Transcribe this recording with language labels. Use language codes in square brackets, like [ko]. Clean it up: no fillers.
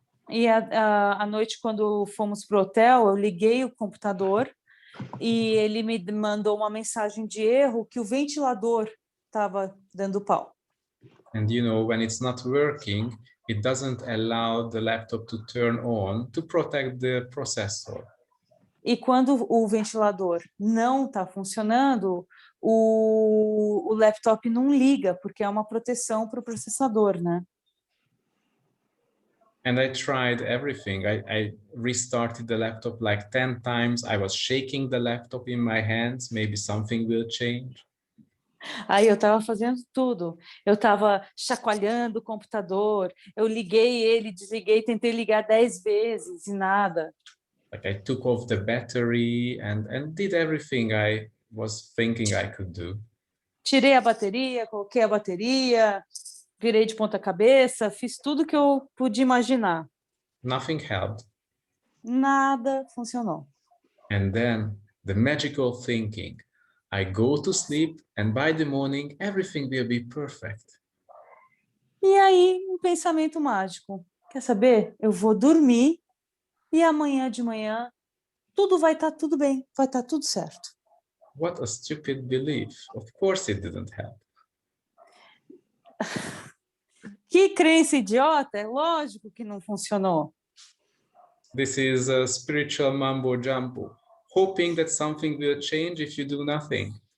[pt] E à noite, quando fomos para o hotel, eu liguei o computador e ele me mandou uma mensagem de erro que o ventilador estava dando pau. [en] And you know, when it's not working, it doesn't allow the laptop to turn on to protect the processor. [pt] E quando o ventilador não está funcionando, o laptop não liga, porque é uma proteção para o processador, né? [en] And I tried everything. I restarted the laptop like 10 times. I was shaking the laptop in my hands. Maybe something will change. [pt] Aí eu estava fazendo tudo. Eu estava chacoalhando o computador, eu liguei ele, desliguei, tentei ligar 10 vezes e nada. [en] Like I took off the battery and did everything I was thinking I could do. [pt] Tirei a bateria, coloquei a bateria, virei de ponta cabeça, fiz tudo que eu pude imaginar. [en] Nothing helped. [pt] Nada funcionou. [en] And then the magical thinking. I go to sleep and by the morning everything will be perfect. [pt] E aí, um pensamento mágico. Quer saber? Eu vou dormir e amanhã de manhã tudo vai estar tudo bem, vai estar tudo certo. [en] What a stupid belief. Of course it didn't help. [pt] Que crença idiota! É lógico que não funcionou. [en] This is a spiritual mambo jumbo, hoping that something will change if you do nothing.